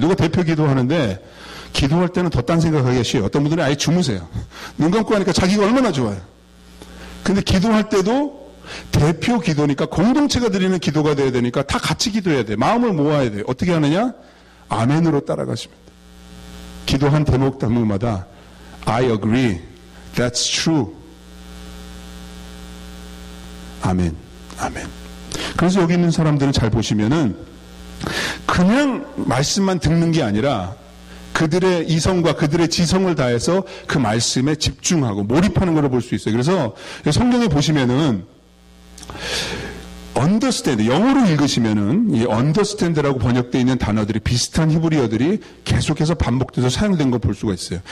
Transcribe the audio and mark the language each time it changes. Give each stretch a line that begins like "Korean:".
Korean: 누가 대표 기도하는데 기도할 때는 더 딴 생각하기가 쉬워요. 어떤 분들은 아예 주무세요. 눈 감고 하니까 자기가 얼마나 좋아요. 근데 기도할 때도 대표 기도니까 공동체가 드리는 기도가 돼야 되니까 다 같이 기도해야 돼요. 마음을 모아야 돼요. 어떻게 하느냐? 아멘으로 따라가시면 돼요. 기도한 대목마다
English: I agree, that's true.
Korean: 아멘, 아멘. 그래서 여기 있는 사람들은 잘 보시면은 그냥 말씀만 듣는 게 아니라 그들의 이성과 그들의 지성을 다해서 그 말씀에 집중하고 몰입하는 걸 볼 수 있어요. 그래서 성경에 보시면은 understand, 영어로 읽으시면은 이 understand라고 번역되어 있는 단어들이 비슷한 히브리어들이 계속해서 반복돼서 사용된 걸 볼 수가 있어요.